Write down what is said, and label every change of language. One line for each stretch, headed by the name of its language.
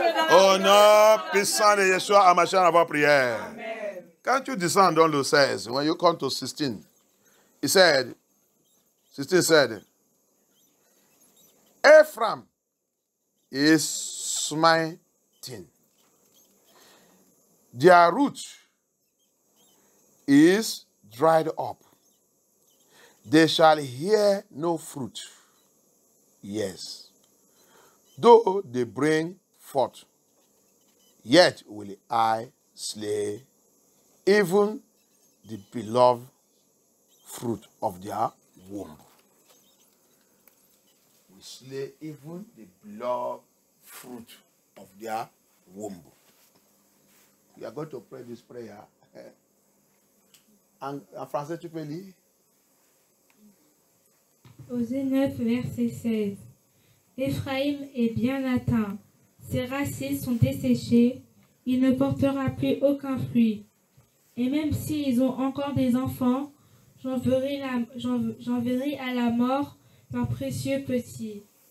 French: Au nom puissant de Yeshua HaMashiach, avant prière. Quand tu descends dans le 16,
English: when you come to 16, he said, 16 said, Ephraim is smiting. Their root is dried up. They shall hear no fruit. Yes. Though they bring forth, yet will I slay even the beloved fruit of their womb. We slay even the beloved fruit of their womb. We are going to pray this prayer.
French: En français, tu peux lire? Osée 9, verset 16. Éphraïm est bien atteint. Ses racines sont desséchées. Il ne portera plus aucun fruit. Et même s'ils ont encore des enfants, j'enverrai à la mort leurs précieux petits.